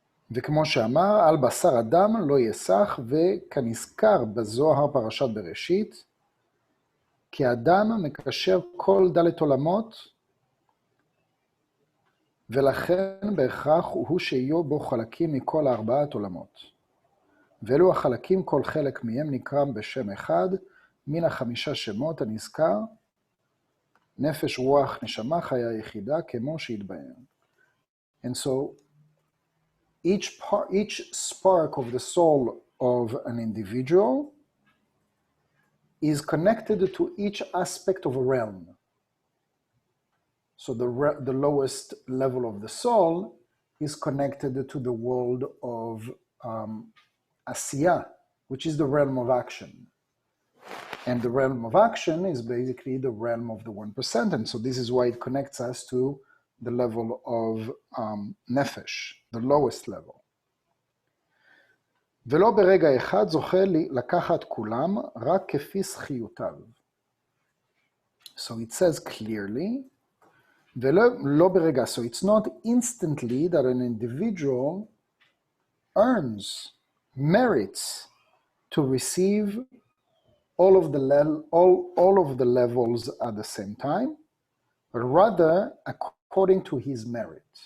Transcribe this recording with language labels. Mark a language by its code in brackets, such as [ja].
[he] וכמו שאמר, על בשר אדם לא יסח, וכנזכר בזוהר פרשת בראשית, כי אדם מקשר כל דלת עולמות, ולכן בהכרח הוא שיהיו בו חלקים מכל ארבעת עולמות. ואלו החלקים, כל חלק מהם נקרא בשם אחד, מן החמישה שמות הנזכר, נפש, רוח, נשמה, חיה יחידה, כמו שהתבאר. [en] And so, each spark of the soul of an individual is connected to each aspect of a realm. So the lowest level of the soul is connected to the world of Asiya, which is the realm of action. And the realm of action is basically the realm of the 1%. And so this is why it connects us to the level of nefesh, the lowest level. [he] ולא ברגע אחד זוכה לקחת כולם, רק כפי זכיותיו. [en] So it says clearly, [he] ולא ברגע, [en] so it's not instantly that an individual earns, merits to receive all of the levels at the same time, but rather according to his merit.